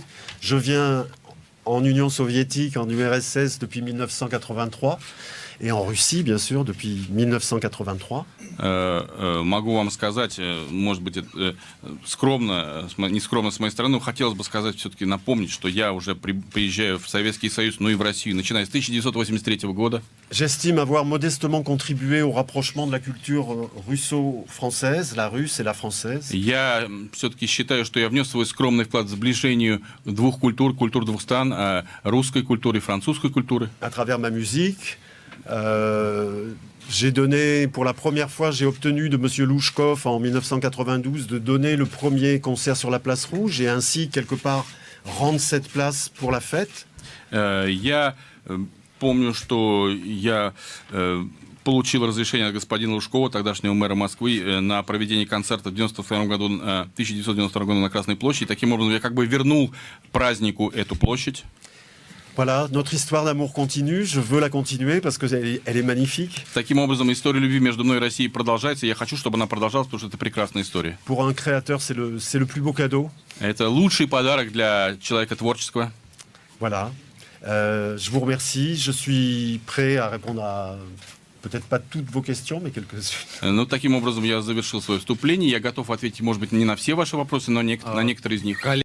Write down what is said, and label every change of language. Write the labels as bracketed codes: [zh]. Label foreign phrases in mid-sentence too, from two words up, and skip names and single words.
[fr] Je viens en Union soviétique, en URSS depuis 1983. Et en Russie, bien sûr, depuis 1983. [ru] Могу вам сказать, может быть, скромно, не скромно с моей стороны, но хотелось бы сказать, все-таки напомнить, что я уже приезжаю в Советский Союз, ну и в Россию, начиная с 1983 года. [fr] J'estime avoir modestement contribué au rapprochement de la culture russo-française, la russe et la française. [ru] Я все-таки считаю, что я внес свой скромный вклад в сближение двух культур, культур двух стран, русской культуры и французской культуры. [fr] À travers ma musique, J'ai donné, pour la première fois, j'ai obtenu de M. Louchkov en 1992 de donner le premier concert sur la place Rouge et ainsi, quelque part, rendre cette place pour la fête. [ru] Я помню, что я получил разрешение от господина Лужкова, тогдашнего мэра Москвы, на проведение концерта в 1992 году на Красной площади. Таким образом, я как бы вернул празднику эту площадь. [fr] Voilà, notre histoire d'amour continue. Je veux la continuer parce qu'elle est magnifique. [ru] Таким образом, история любви между мной и Россией продолжается. Я хочу, чтобы она продолжалась, потому что это прекрасная история. [fr] Pour un créateur, c'est le plus beau cadeau. [ru] Это лучший подарок для человека творческого. [fr] Voilà. Je vous remercie. Je suis prêt à répondre à peut-être pas toutes vos questions, mais quelques-unes. [ru] Ну, таким образом, я завершил свое вступление. Я готов ответить, может быть, не на все ваши вопросы, но на некоторые из них.